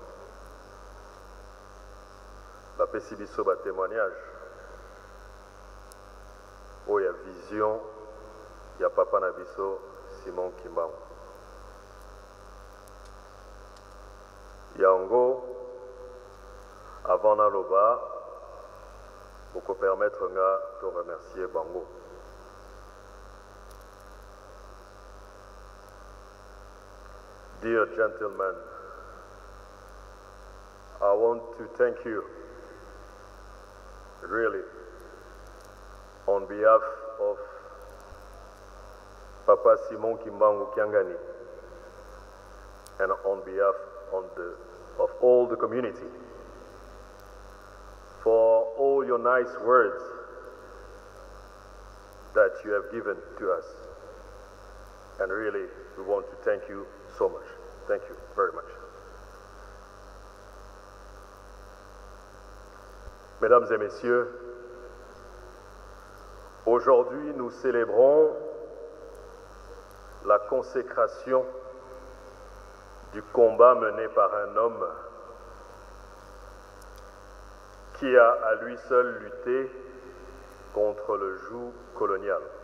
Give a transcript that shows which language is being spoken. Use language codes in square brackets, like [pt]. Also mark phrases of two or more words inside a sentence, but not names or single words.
[ln] Bapesi biso ba témoignage o ya vision ya papa na biso Simon Kimbangu yango avant na loba [fr] pour permettre [ln] nga [fr] de remercier [ln] bango. [en] Dear gentlemen, I want to thank you, really, on behalf of Papa Simon Kimbangu Kiangani and on behalf of all the community for all your nice words that you have given to us. And really, we want to thank you so much. Thank you very much. [fr] Mesdames et messieurs, aujourd'hui nous célébrons la consécration du combat mené par un homme qui a à lui seul lutté contre le joug colonial.